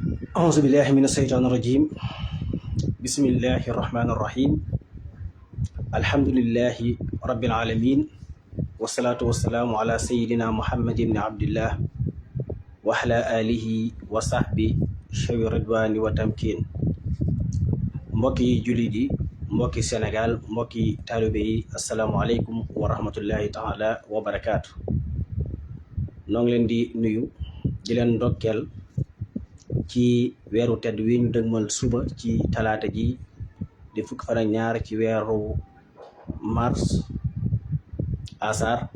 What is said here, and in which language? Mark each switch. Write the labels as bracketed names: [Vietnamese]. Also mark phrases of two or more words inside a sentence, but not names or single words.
[Arabic] أعوذ بالله من الشيطان الرجيم. بسم الله الرحمن الرحيم. الحمد لله رب العالمين، والصلاة والسلام على سيدنا محمد بن عبد الله وعلى آله وصحبه شوي الرضوان والتمكين. [Wolof] mbokki jullit yi, mbokki Sénégal, mbokki taalibe yi, [Arabic] السلام عليكم ورحمة الله تعالى وبركاته. [Wolof] noo ngi leen di nuyu di leen ndokkeel ci weeru tedd wi ñu dëgmal suba ci talaata ji di fukk fan ak ñaar ci weeru mars asar